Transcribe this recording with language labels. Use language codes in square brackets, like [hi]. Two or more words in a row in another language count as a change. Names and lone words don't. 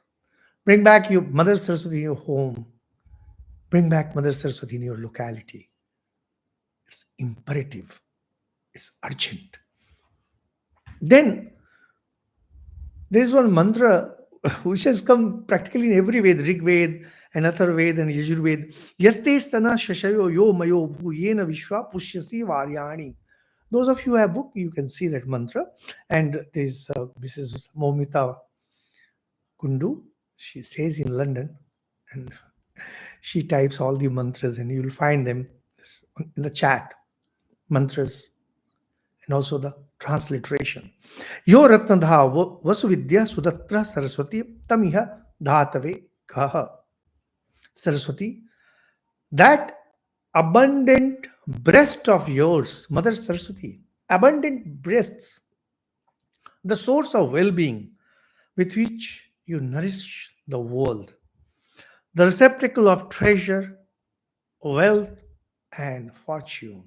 [en] Bring back your Mother Saraswati in your home. Bring back Mother Saraswati in your locality. It's imperative. It's urgent. Then there is one mantra which has come practically in every Ved, Rig Ved and Atharva and Yajuḥ Ved. [sa] यस्ते स्तनः शशयो यो मयो भूर्येन विश्वा पुष्यसि वार्याणि. [en] Those of you who have book, you can see that mantra. And there is Mrs. Momita Kundu. She stays in London and she types all the mantras and you'll find them in the chat. Mantras and also the transliteration. [sa] यो रत्नधा वसुविद्यः सुदत्रः सरस्वति तमिह धातवे कः. [en] Saraswati, that abundant breast of yours, Mother Saraswati, abundant breasts, the source of well-being with which you nourish the world, the receptacle of treasure, wealth, and fortune.